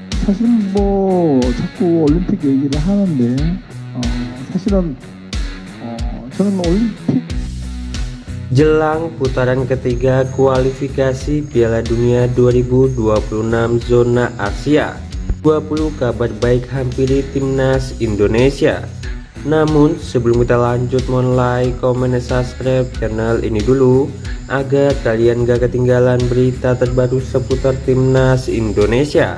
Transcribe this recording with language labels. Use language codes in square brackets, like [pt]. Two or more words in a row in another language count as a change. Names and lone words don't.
[ko] 사실은 자꾸 올림픽 얘기를 하는데 사실은 저는 올림픽 [id] Jelang putaran ketiga kualifikasi Piala Dunia 2026 zona Asia, 20 kabar baik hampiri timnas Indonesia. Namun sebelum kita lanjut, mohon like, komen, dan subscribe channel ini dulu agar kalian gak ketinggalan berita terbaru seputar timnas Indonesia.